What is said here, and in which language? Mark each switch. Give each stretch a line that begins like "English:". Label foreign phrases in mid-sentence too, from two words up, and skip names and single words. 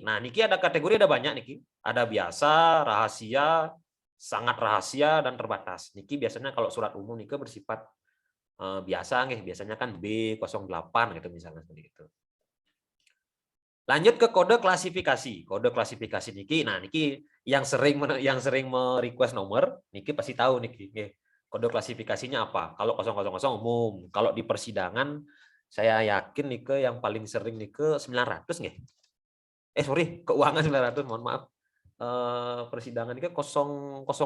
Indonesian: Nah, niki ada kategori, ada banyak niki. Ada biasa, rahasia, sangat rahasia, dan terbatas. Niki biasanya kalau surat umum niki bersifat biasa biasanya kan B08 gitu misalnya seperti itu. Lanjut ke kode klasifikasi. Kode klasifikasi niki. Nah, niki yang sering merequest nomor, niki pasti tahu niki. Kode klasifikasinya apa? Kalau 000 umum, kalau di persidangan saya yakin niki yang paling sering niki 900 sorry, keuangan 900, mohon maaf. Persidangan niki 005.